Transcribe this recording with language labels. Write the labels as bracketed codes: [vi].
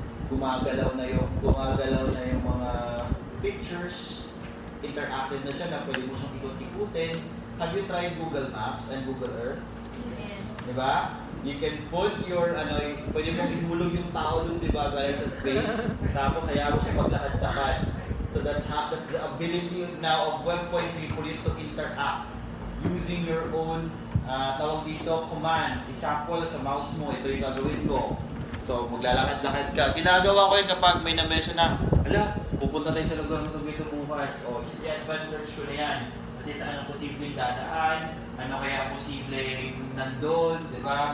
[tl] Gumagalaw na yung mga pictures, interactive na siya na pwede mo siyang ikot-ikutin. [en] Have you tried Google Maps and Google Earth? Yes. [tl] Diba? [en] You can put your, [tl] pwede mong ihulog yung tao dun, diba, galing sa space. Tapos hayaan mo siya maglakad-lakad. [en] So that's the ability now of Web 3 for you to interact using your own [tl] tawag dito, [en] commands. [tl] Example, sa mouse mo, ito yung gagawin mo. So, maglalakad-lakad ka. Ginagawa ko yun kapag may na-mention na, ala, pupunta tayo sa lugar na ito bukas. O, i-advance search ko na yan. Kasi saan ang posibleng dadaan, ano kaya posibleng nandun, di ba?